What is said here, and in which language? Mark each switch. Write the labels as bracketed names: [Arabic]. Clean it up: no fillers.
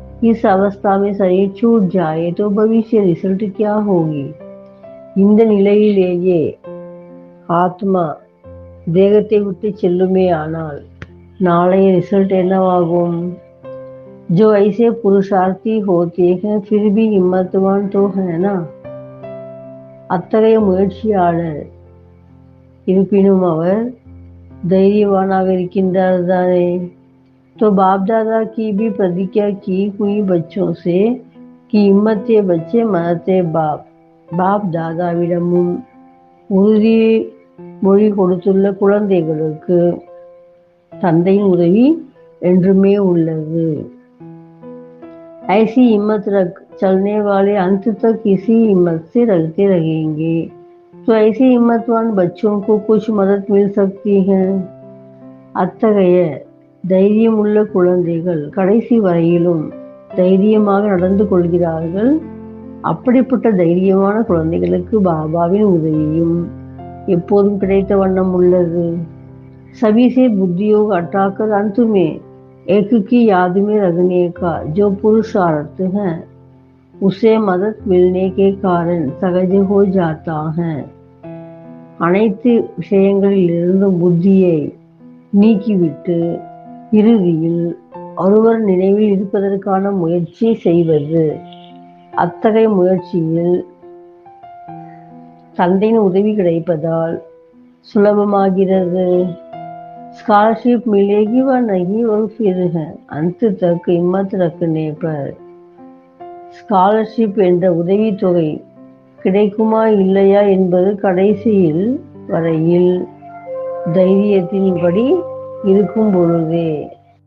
[Hindi] इस अवस्था में शरीर छूट जाए तो भविष्य रिजल्ट क्या होगी? [Tamil] இந்த நிலையிலேயே ஆத்மா தேகத்தை விட்டு செல்லுமே ஆனால் நாளைய ரிசல்ட் என்னவாகும்? [Hindi] जो ऐसे पुरुषार्थी होते हैं फिर भी हिम्मतवान तो है ना. [Tamil] அத்தகைய முயற்சியாளர் இருப்பினும் அவர் தைரியவானாக இருக்கின்றார் தானே. [Hindi] तो बाप दादा की भी प्रतिज्ञा की हुई बच्चों से कि हिम्मते बच्चे मरते बाप. [Tamil] பாப் தாதாவிடமும் உறுதி மொழி கொடுத்துள்ள குழந்தைகளுக்கு தந்தையின் உதவி என்றுமே உள்ளது. [Hindi] ऐसी हिम्मत रख चलने वाले अंत तक इसी हिम्मत से रखते रहेंगे. तो ऐसे हिम्मतवान बच्चों को कुछ मदद मिल सकती है. [Tamil] அத்தகைய தைரியம் உள்ள குழந்தைகள் கடைசி வரையிலும் தைரியமாக நடந்து கொள்கிறார்கள். அப்படிப்பட்ட தைரியமான குழந்தைகளுக்கு பாபாவின் உதவியும் எப்போதும் கிடைத்த வண்ணம் உள்ளது. [Hindi] सभी से बुद्धि योग हटाकर अंत में एक की याद में रखने का जो पुरुषार्थ है उसे मदद मिलने के कारण सहज हो जाता है. [Tamil] அனைத்து விஷயங்களிலிருந்து புத்தியை நீக்கிவிட்டு இறுதியில் ஒருவர் நினைவில் இருப்பதற்கான முயற்சி செய்வது. அத்தகைய முயற்சியில் தந்தையின் உதவி கிடைப்பதால் சுலபமாகிறது. [Hindi] स्कॉलरशिप मिलेगी व नहीं वो फिर है. अंत तक हिम्मत रखने पर [Tamil] ஸ்காலர்ஷிப் என்ற உதவித்தொகை கிடைக்குமா இல்லையா என்பது கடைசியில் வரையில் தைரியத்தின்படி இருக்கும் பொழுதே